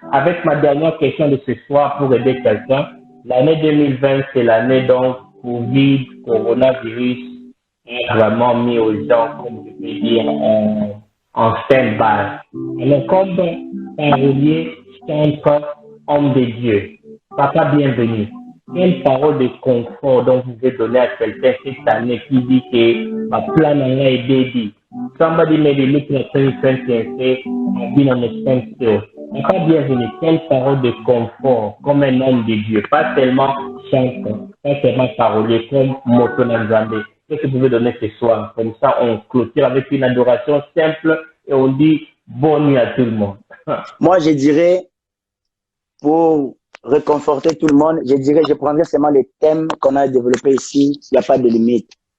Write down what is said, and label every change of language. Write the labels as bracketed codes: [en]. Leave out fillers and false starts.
[fr] avec ma dernière question de ce soir pour aider quelqu'un, l'année 2020, c'est l'année donc Covid, coronavirus, a vraiment mis aux gens, comme je peux dire, en stand-by. Alors, comme parolier, chanteur, homme de Dieu, papa bienvenue. Quelle parole de confort donc vous pouvez donner à quelqu'un cette année qui dit que ma plan est dédié? [en] Somebody may be looking at 2020 and say, I've been on a standstill. [fr] Papa bienvenue. Quelle parole de confort comme un homme de Dieu, pas seulement chanteur, pas seulement parolier comme Moto Nanzambe. Qu'est-ce que vous pouvez donner ce soir? Comme ça, on clôture avec une adoration simple et on dit bonne nuit à tout le monde. Moi, je dirais, pour réconforter tout le monde, je prendrais seulement les thèmes qu'on a développés ici. Il n'y a pas de limite.